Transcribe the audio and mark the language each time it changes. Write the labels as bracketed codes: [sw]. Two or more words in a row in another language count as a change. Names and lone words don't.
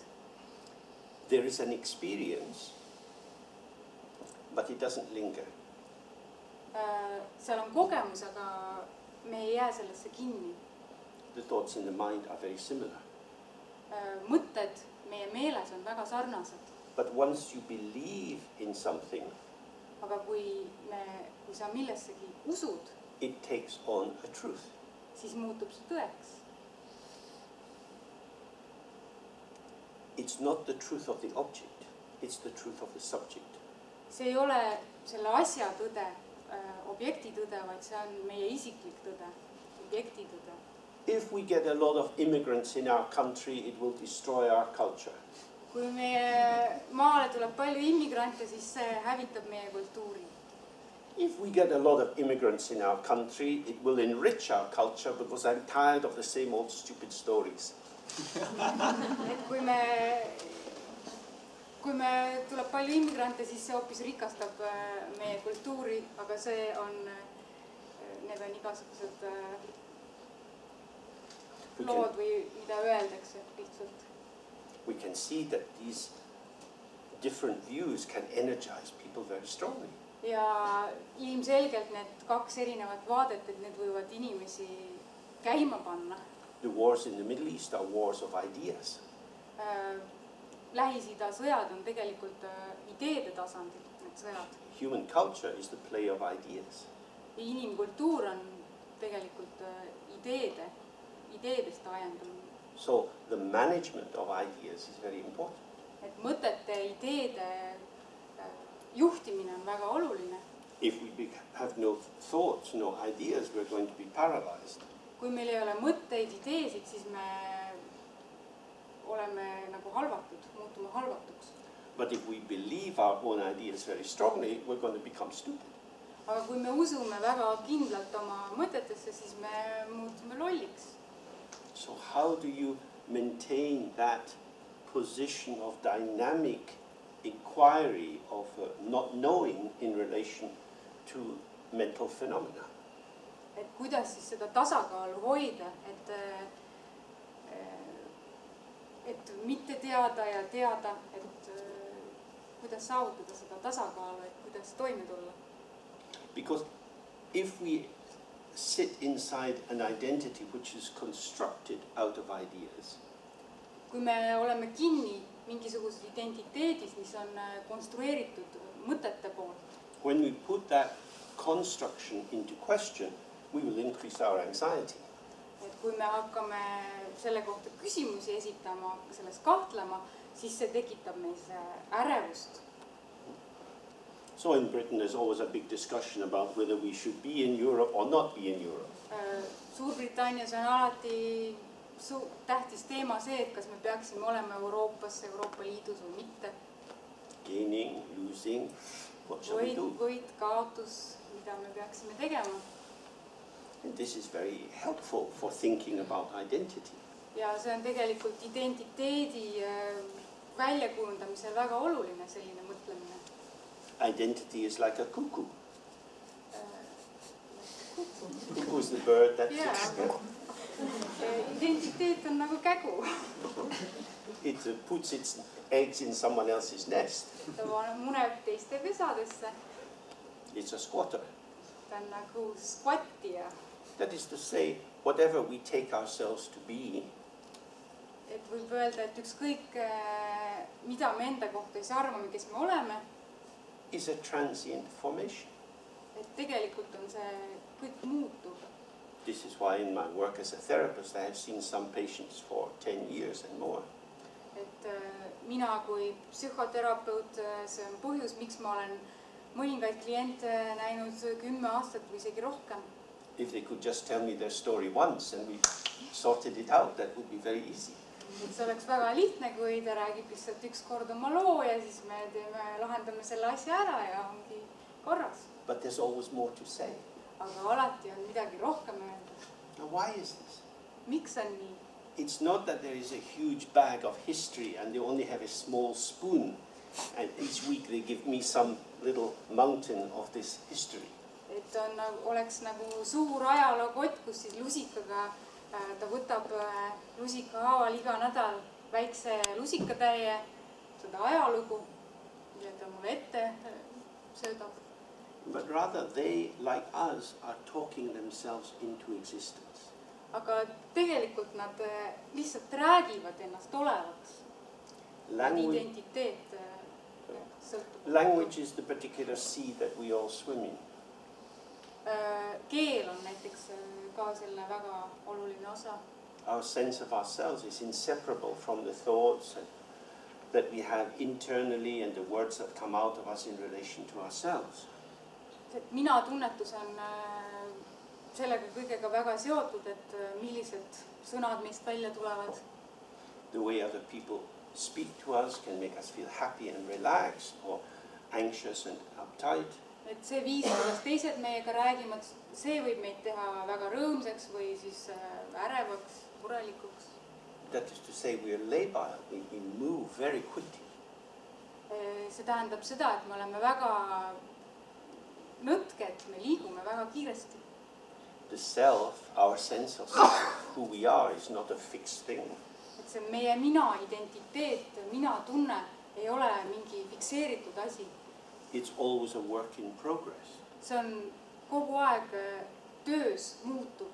[en] There is an experience, but it doesn't linger. [et] Seal on kogemus, aga me ei jää sellesse kinni. [en] The thoughts in the mind are very similar. [et] Mõtted meie meeles on väga sarnased. [en] But once you believe in something, [et] aga kui sa millessegi usud, [en] it takes on a truth. [et] Siis muutub see tõeks. [en] It's not the truth of the object, it's the truth of the subject. [et] See ei ole selle asja tõde, objekti tõde, vaid see on meie isiklik tõde, objekti tõde. [en] If we get a lot of immigrants in our country, it will destroy our culture. [et] Kui meie maale tuleb palju immigrante, siis see hävitab meie kultuuri. [en] If we get a lot of immigrants in our country, it will enrich our culture because I'm tired of the same old stupid stories. [et] Et kui me tuleb palju immigrante, siis see hoopis rikastab meie kultuuri, aga need on igasugused lood või mida öeldakse lihtsalt. [en] We can see that these different views can energize people very strongly. [et] Ja ilmselgelt need kaks erinevat vaadet, et need võivad inimesi käima panna. [en] The wars in the Middle East are wars of ideas. [et] Lähis-Ida sõjad on tegelikult ideede tasandil, need sõjad. [en] Human culture is the play of ideas. [et] Inimkultuur on tegelikult ideedest ajendunud. [en] So the management of ideas is very important. [et] Et mõtete, ideede juhtimine on väga oluline. [en] If we have no thoughts, no ideas, we're going to be paralyzed. [et] Kui meil ei ole mõtteid, ideesid, siis me oleme nagu halvatud, muutume halvatuks. [en] But if we believe our own ideas very strongly, we're going to become stupid. [et] Aga kui me usume väga kindlalt oma mõtetesse, siis me muutume lolliks. [en] So how do you maintain that position of dynamic inquiry, of not knowing in relation to mental phenomena? [et] Et kuidas siis seda tasakaalu hoida, et mitte teada ja teada, et kuidas saavutada seda tasakaalu, et kuidas toime tulla? [en] Because if we sit inside an identity which is constructed out of ideas, [et] kui me oleme kinni mingisuguses identiteedis, mis on konstrueeritud mõtete poolt, [en] when we put that construction into question, we will increase our anxiety. [et] Et kui me hakkame selle kohta küsimusi esitama, selles kahtlema, siis see tekitab meis ärevust. [en] So in Britain there's always a big discussion about whether we should be in Europe or not be in Europe. [et] Suurbritannias on alati tähtis teema see, et kas me peaksime olema Euroopas, Euroopa Liidus või mitte. [en] Gaining, losing, what shall we do? [et] Võit, kaotus, mida me peaksime tegema. [en] And this is very helpful for thinking about identity. [et] Ja see on tegelikult identiteedi väljakujundamisel väga oluline selline mõtlemine. [en] Identity is like a cuckoo. Cuckoo is the bird that... [et] Identiteet on nagu kägu. [en] It puts its eggs in someone else's nest. [et] Ta muneb teiste pesadesse. [en] It's a squatter. [et] Ta on nagu squattija. [en] That is to say, whatever we take ourselves to be, [et] et võib öelda, et ükskõik mida me enda kohta ei arvame, kes me oleme, [en] is a transient formation. [et] Et tegelikult on see kõik muutub. [en] This is why in my work as a therapist I have seen some patients for 10 years and more. [et] Et mina kui psühhoterapeut, see on põhjus, miks ma olen mõningaid kliente näinud 10 aastat või isegi rohkem. [en] If they could just tell me their story once and we sorted it out, that would be very easy. [et] Et see oleks väga lihtne, kui ta räägib lihtsalt üks kord oma loo ja siis me lahendame selle asja ära ja ongi korras. [en] But there's always more to say. [et] Aga alati on midagi rohkem öelda. [en] Now why is this? [et] Miks on nii? [en] it's not that there is a huge bag of history and they only have a small spoon and each week they give me some little mountain of this history. [et] Et on, oleks nagu suur ajalookott, kus siis lusikaga ta võtab lusika haaval iga nädal väikse lusikatäie, seda ajalugu, ja ta mulle ette söödab. [en] But rather they, like us, are talking themselves into existence. [et] Aga tegelikult nad lihtsalt räägivad ennast olevaks. Identiteet sõltub. [en] Language is the particular sea that we all swim in. [et] Keel on näiteks ka selle väga oluline osa. [en] Our sense of ourselves is inseparable from the thoughts that we have internally and the words that come out of us in relation to ourselves. [et] Mina tunnetus on sellega kõigega väga seotud, et millised sõnad meist välja tulevad. [en] The way other people speak to us can make us feel happy and relaxed or anxious and uptight. [et] Et see viis, kuidas teised meiega räägivad, see võib meid teha väga rõõmsaks või siis ärevaks, murelikuks. [en] That is to say, we are labile, we move very quickly. [et] See tähendab seda, et me oleme väga nõtked, me liigume väga kiiresti. [en] The self, our sense of self, who we are, is not a fixed thing. [et] Et see meie mina identiteet, mina tunne ei ole mingi fikseeritud asi. [en] It's always a work in progress. [et] See on kogu aeg töös, muutub.